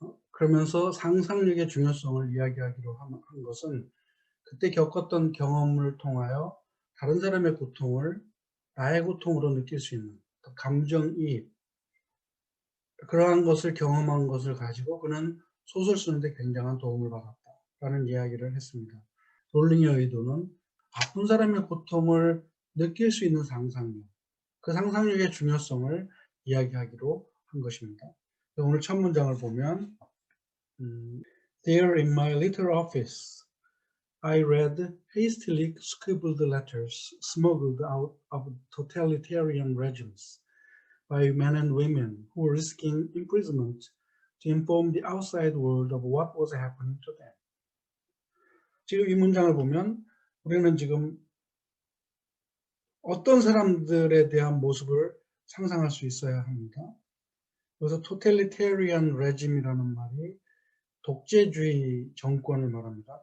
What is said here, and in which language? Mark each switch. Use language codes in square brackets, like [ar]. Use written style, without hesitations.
[ko] 그러면서 상상력의 중요성을 이야기하기로 한 것은 그때 겪었던 경험을 통하여 다른 사람의 고통을 나의 고통으로 느낄 수 있는 감정이입, 그러한 것을 경험한 것을 가지고 그는 소설 쓰는데 굉장한 도움을 받았다라는 이야기를 했습니다. 롤링의 의도는 아픈 사람의 고통을 느낄 수 있는 상상력, 그 상상력의 중요성을 이야기하기로 한 것입니다. 오늘 첫 문장을 보면 [en] There in my little office, I read hastily scribbled letters smuggled out of totalitarian regimes by men and women who were risking imprisonment to inform the outside world of what was happening to them. [ko] 지금 이 문장을 보면 우리는 지금 어떤 사람들에 대한 모습을 상상할 수 있어야 합니다. 그래서 totalitarian regime이라는 말이 독재주의 정권을 말합니다.